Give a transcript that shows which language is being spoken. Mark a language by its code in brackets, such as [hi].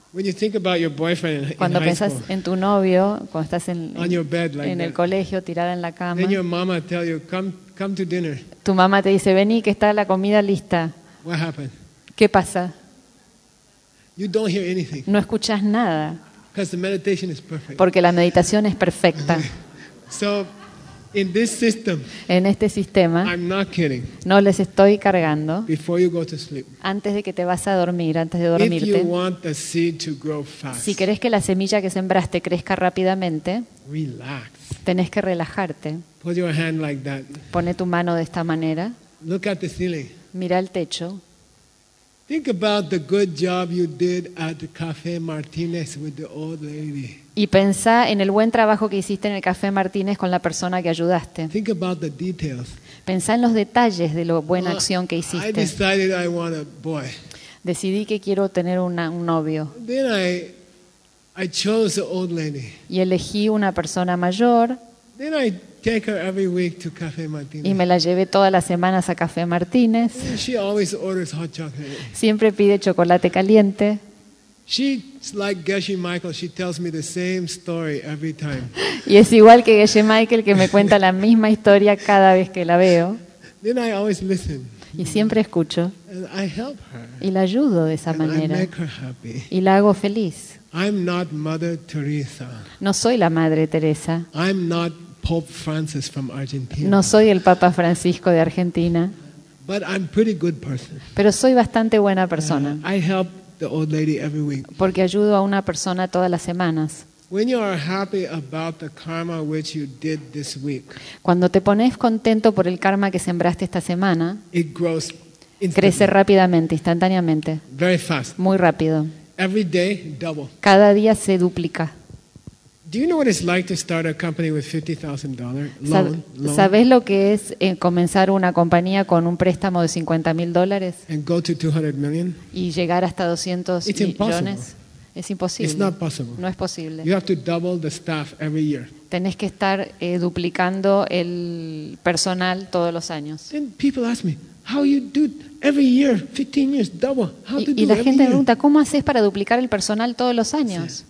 [en] When you think about your boyfriend in high school. [es] Cuando pensás en tu novio, cuando estás en [en] your bed like [es] en el colegio tirada en la cama. [en] Then your mama tell you come to dinner. [es] Tu mamá te dice, "Vení que está la comida lista." [en] What happened? [es] ¿Qué pasa? [en] You don't hear anything. [es] No escuchas nada. [en] Because the meditation is perfect. [es] Porque la meditación es perfecta. [en] So in this system. [es] En este sistema. [en] I'm not kidding. [es] No les estoy cargando. [en] Before you go to sleep. [es] Antes de que te vas a dormir, antes de dormirte. [en] If you want the seed to grow fast. [es] Si querés que la semilla que sembraste crezca rápidamente. [en] Relax. [es] Tenés que relajarte. [en] Put your hand like that. [es] Pone tu mano de esta manera. [en] Look at the ceiling. [es] Mira el techo. [en] Think about the good job you did at the Café Martínez with the old lady. [es] Y pensá en el buen trabajo que hiciste en el Café Martínez con la persona que ayudaste. [en] Think about the details. [es] Pensá en los detalles de la buena acción que hiciste. [en] I decided I want a boy. [es] Decidí que quiero tener un novio. [en] Then I chose the old lady. [es] Y elegí una persona mayor. [en] Then I take her every week to Café Martínez. [es] Y me la llevé todas las semanas a Café Martínez. [en] She always orders hot chocolate. [es] Siempre pide chocolate caliente. [en] She's like Geshe Michael. She tells me the same story every time. [es] Y es igual que Geshe Michael, que me cuenta la misma historia cada vez que la veo. [en] Then I always listen. [es] Y siempre escucho. [en] And I help her. [es] Y la ayudo de esa [en] and [es] manera. [en] I make her happy. [es] Y la hago feliz. [en] I'm not Mother Teresa. [es] No soy la Madre Teresa. [en] I'm not Pope Francis from Argentina. [es] No soy el Papa Francisco de Argentina. [en] But I'm pretty good person. [es] Pero soy bastante buena persona. [en] I help the old lady every week. [es] Porque ayudo a una persona todas las semanas. [en] When you are happy about the karma which you did this week. [es] Cuando te pones contento por el karma que sembraste esta semana. [en] It grows. [es] Crece rápidamente, instantáneamente. [en] Very fast. [es] Muy rápido. [en] Every day double. [es] Cada día se duplica. [en] Do you know what it's like to start a company with $50,000 loan? [es] ¿Sabes lo que es comenzar una compañía con un préstamo de $50,000? [en] And go to 200 million? [es] Y llegar hasta 200 [en] it's [es] millones. [en] Impossible. [es] Es imposible. [en] It's not possible. [es] No es posible. [en] You have to double the staff every year. [es] Tenés que estar duplicando el personal todos los años. [en] Then people ask me, how you do every year 15 years double? How to do [es] it? Y la gente pregunta, ¿cómo haces para duplicar el personal todos los años?